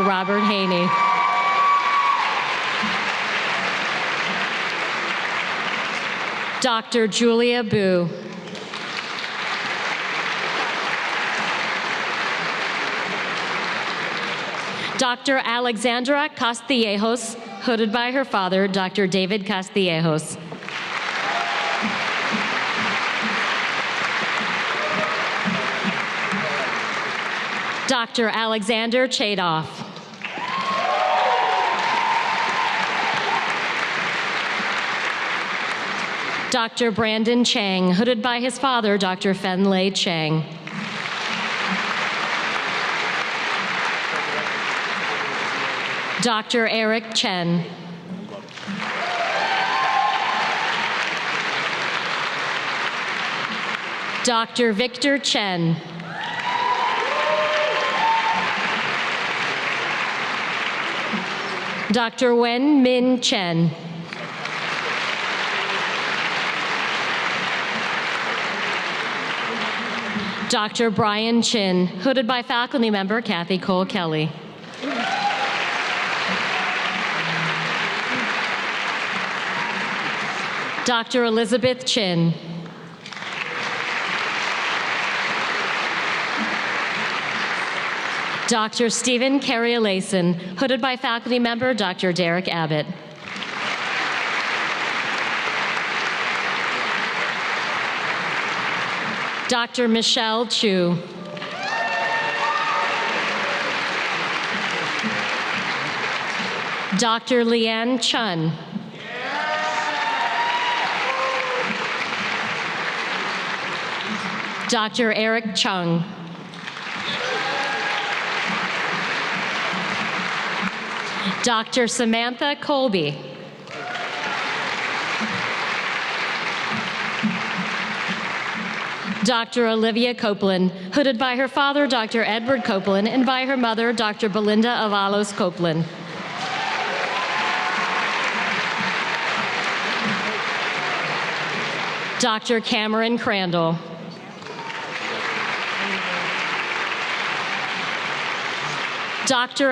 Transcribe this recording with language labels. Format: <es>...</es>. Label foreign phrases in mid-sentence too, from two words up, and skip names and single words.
<en>Robert Haney. Dr. Julia Boo. Dr. Alexandra Castillejos, hooded by her father, Dr. David Castillejos. Dr. Alexander Chadoff. Dr. Brandon Chang, hooded by his father, Dr. Fenlei Chang. Dr. Eric Chen. Dr. Victor Chen. Dr. Wen Min Chen. Dr. Brian Chin, hooded by faculty member Kathy Cole Kelly. Dr. Elizabeth Chin. Dr. Stephen Carrielason, hooded by faculty member Dr. Derek Abbott. Dr. Michelle Chu. Dr. Leanne Chun. Dr. Eric Chung. Dr. Samantha Colby. Dr. Olivia Copeland, hooded by her father, Dr. Edward Copeland, and by her mother, Dr. Belinda Avalos Copeland. Dr. Cameron Crandall. Dr.</en>